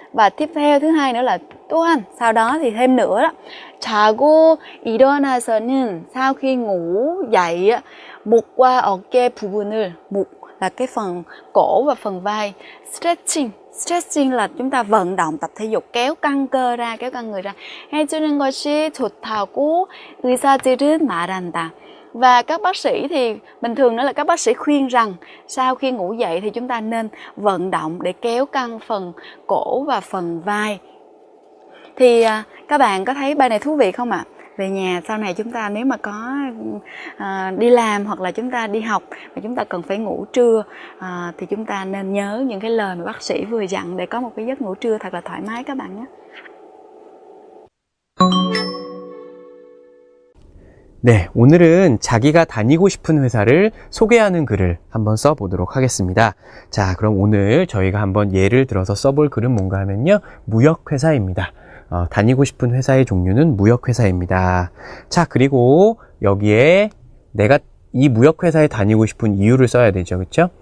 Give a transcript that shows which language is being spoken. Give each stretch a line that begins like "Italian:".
Vietnamese: Và tiếp theo thứ hai nữa là
Korean: 또한,
Vietnamese: sau đó thì thêm nữa đó,
Korean: 자고 일어나서는,
Vietnamese: sau khi ngủ dậy,
Korean: 목과 어깨 부분을,
Vietnamese: 목 là cái phần cổ và phần vai, stretching là chúng ta vận động, tập thể dục, kéo căng cơ ra, kéo căng người ra.
Korean: 해주는 것이 좋다고 의사들은 말한다.
Vietnamese: Và các bác sĩ thì bình thường nữa là các bác sĩ khuyên rằng sau khi ngủ dậy thì chúng ta nên vận động để kéo căng phần cổ và phần vai. Thì các bạn có thấy bài này thú vị không ạ? Về nhà sau này chúng ta nếu mà có đi làm hoặc là chúng ta đi học mà chúng ta cần phải ngủ trưa thì chúng ta nên nhớ những cái lời mà bác sĩ vừa dặn để có một cái giấc ngủ trưa thật là thoải mái các bạn nhé.
Korean: 네, 오늘은 자기가 다니고 싶은 회사를 소개하는 글을 한번 써보도록 하겠습니다. 자, 그럼 오늘 저희가 한번 예를 들어서 써볼 글은 뭔가 하면요, 무역회사입니다. 다니고 싶은 회사의 종류는 무역회사입니다. 자, 그리고 여기에 내가 이 무역회사에 다니고 싶은 이유를 써야 되죠. 그렇죠?